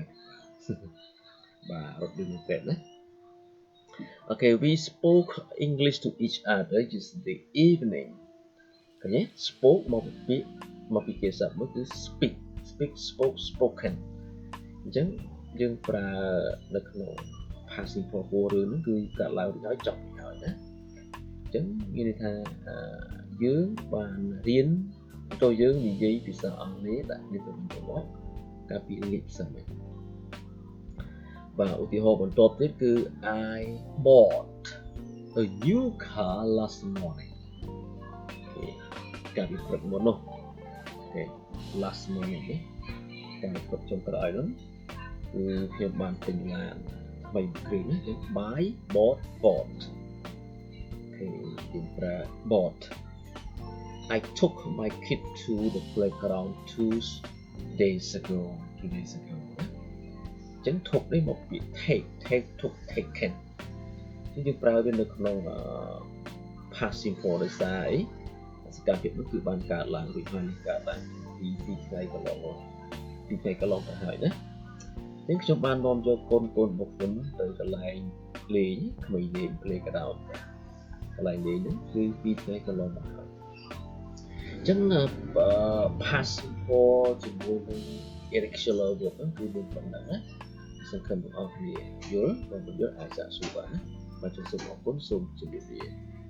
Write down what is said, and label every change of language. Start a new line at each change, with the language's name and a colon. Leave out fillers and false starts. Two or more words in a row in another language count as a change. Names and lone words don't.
Khmer: ច់បាទរត់លឿនមែនទេណា
English: Okay we spoke English to each other yesterday evening
Khmer: ឃើញទេ spoke មកពីគេសព្ទមួយគឺ
English: speak spoke spoken
Khmer: អញ្ចឹងយើងប្រើនៅក្នុង
English: past simple
Khmer: 4រឿងហ្នឹងគឺកើតឡើងរួចហើយចប់ហើយណាអញ្ចឹងមានន័យថាយើងបានរៀនតើយើងនិយាយភាសាអង់គ្លេសដាក់នេះទៅវិញទៅមកកាលពីលេខផ្សេង បាទឧទាហរណ៍បន្ទាប់ទៀតគឺ I bought a new car last morning កាលពី ព្រឹកមុននោះអូខេ
English: last morning
Khmer: នេះកាលពីព្រឹកចុងក្រោយនោះគឺខ្ញុំបានទិញឡានថ្មីមួយគ្រឿងណាគឺ
English: buy bought
Khmer: អូខេយើងប្រើ bought
English: I took my kid to the playground 2 days ago
Khmer: អញ្ចឹង took នេះមកពី
English: take took taken
Khmer: យើងប្រើវានៅក្នុង
English: past simple
Khmer: ដោយសារអីសកម្មភាពនោះគឺបានកើត ឡើងរួចហើយកើតឡើងពីថ្ងៃកន្លងទៅហើយណាខ្ញុំបាននាំយកកូនរបស់ខ្ញុំទៅកន្លែងលេងក្មេងលេង playground កន្លែងលេងហ្នឹងគឺ2ថ្ងៃកន្លងមកហើយអញ្ចឹង
English: past simple
Khmer: ជាមួយនឹង
English: irregular verb
Khmer: ហ្នឹងគឺមានប៉ុណ្ណឹងណាសង្ឃឹមទាំងអស់គ្នាយល់បើមិនយល់អាចសាកសួរបានណាបាទសូមអរគុណសូមជម្រាបលា